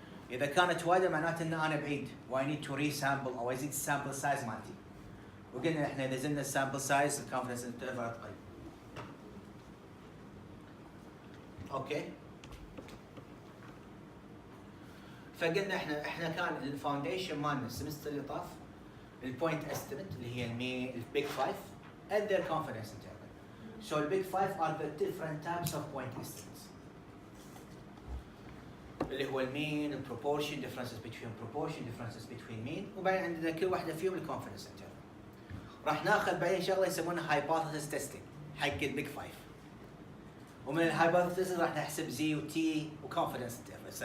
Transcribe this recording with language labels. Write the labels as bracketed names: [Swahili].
[Arabic] اذا كانت وايده معناته ان انا بعيد واي نيد تو ري سامبل او ازيد السامبل سايز مالتي وقلنا احنا اذا زدنا السامبل سايز الكونفدنس انترفال تقل اوكي فقلنا احنا كان الفاونديشن مالنا السمستر اللي طاف البوينت استيميت اللي هي البيج فايف [English] and their confidence interval. So the big five are the different types of point estimates. [Arabic] اللي هو المين، البروبورشن، [English] differences between mean، [Arabic] وبعدين عندنا كل واحدة فيهم الكونفدنس interval. راح ناخذ بعدين شغلة يسمونها hypothesis testing حق البيج فايف. ومن الهايبوثيسز راح نحسب زي وتي وكونفدنس interval.